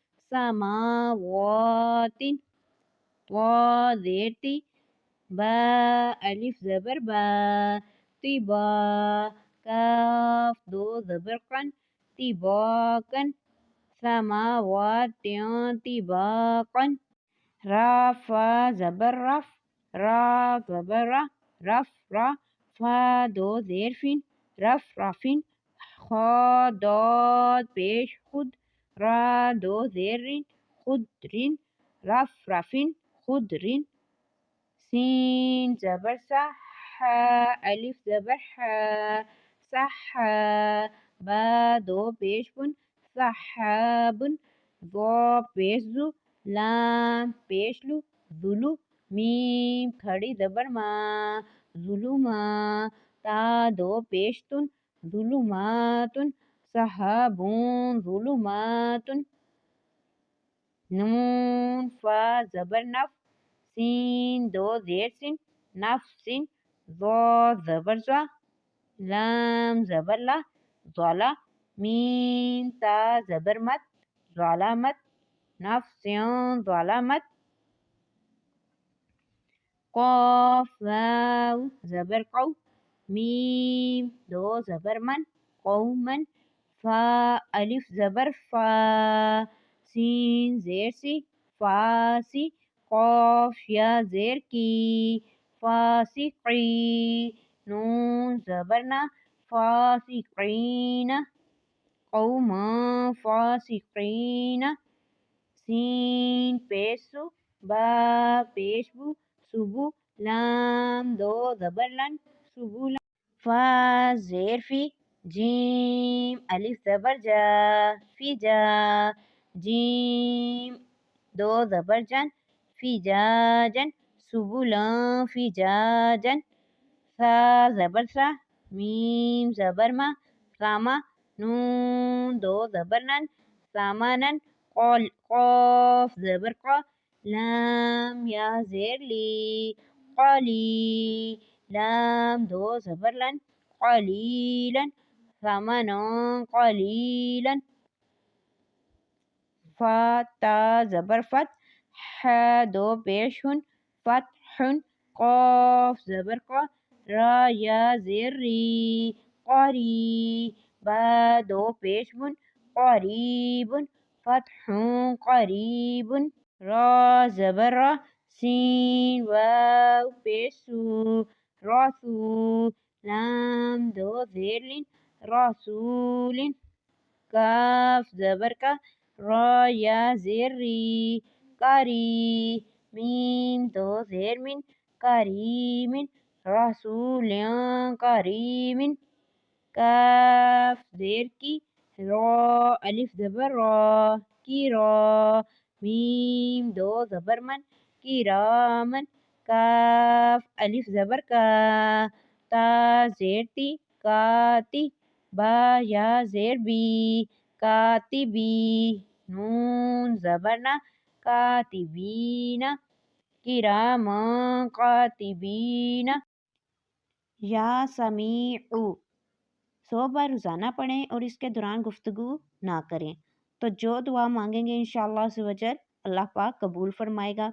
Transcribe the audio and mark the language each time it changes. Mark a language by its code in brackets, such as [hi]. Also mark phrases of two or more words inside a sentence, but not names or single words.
[ur] سماواتن طا زیر تی با ألف زبر با طبا كاف دو زبر قن طباقا سماوات طباقا را فا زبر رف را زبر را رف را فا دو زیر فین رف رفین خا داد پیش خود را دو زیر رین خود رین رف رفین خود رین سين زبر صح ألف زبر ح صح با دو پیش بن صحاب ضاد پیش زو لام پیش لو ظلو میم کھڑی زبر ما ظلما تا دو پیش تن ظلماتن صحابون ظلماتن نون فا زبر نف سين دو زیر سین نفسین ضاد زبر زا لام زبر لا ظلا میم تا زبر مت ظلمت نفسین ظلمت قاف واو زبر قو میم دو زبر من قوما فا ألف زبر فا سين زیر سی فاسی قاف یا زیر کی فاسقی نون زبرنا فاسقین قوما فاسقین سين پیسو با پیشبو سبو لام دو زبر لن سبولا فا زیر فی جیم ألف زبر جا فی جا جیم دو زبر جن فجاجا سبلا فجاجا ثا زبر سا ميم زبر ما سما نون دو زبر نن ثمنا قال قاف زبر قا لام يا زير لي قلي لام دو زبر لن قليلا ثمنا قليلا فا تا زبر فت ح دو پیش ہن فتح قاف زبر قا را یا زیر ری قری با دو پیش بن قریب فتح قریب را زبر را سین واو پیش سو راسو لام دو زیر لین رسول کاف زبر کا را یا زیر ری کری میم دو زیر من کریم رسول کریم کاف زیر کی را ألف زبر را کی را میم دو زبر من کرامن کاف ألف زبر کا تا زیر تی کاتی با یا زیر بی کاتبی نون زبرنا کاتبین کراما کاتبین [ar] یا سمیع [ur] 100 بار روزانہ پڑھیں اور اس کے دوران گفتگو نہ کریں تو جو دعا مانگیں گے [ar] انشاءاللہ عز و جل [ur] اللہ پاک قبول فرمائے گا۔